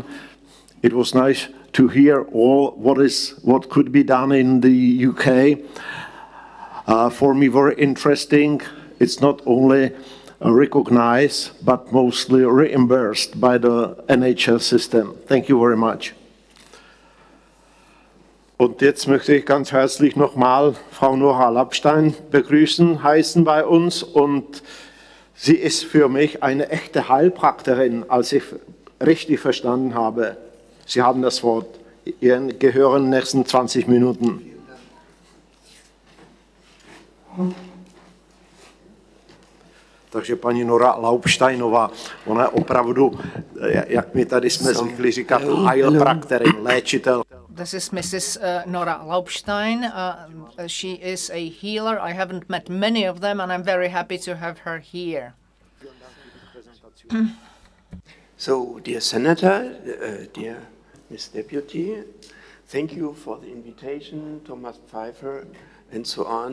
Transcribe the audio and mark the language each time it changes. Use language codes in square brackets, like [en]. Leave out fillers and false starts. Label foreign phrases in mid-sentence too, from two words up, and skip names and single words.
[en] It was nice to hear all what could be done in the UK. For me, very interesting. It's not only recognized, but mostly reimbursed by the NHS system. Thank you very much. [de] Und jetzt möchte ich ganz herzlich nochmal Frau Nora Lappstein begrüßen, heißen bei uns. Und sie ist für mich eine echte Heilpraktikerin, als ich richtig verstanden habe. Sie haben das Wort. Ihr gehören in den nächsten 20 Minuten. [cs] Takže paní Nora Laupsteinová, ona je opravdu, jak my tady jsme zvykli říkat, heilprakterin, léčitel. [en] This is Mrs. Nora Laupstein. She is a healer. I haven't met many of them, and I'm very happy to have her here. So, dear Senator, dear Ms. Deputy, thank you for the invitation, Thomas Pfeiffer, and so on.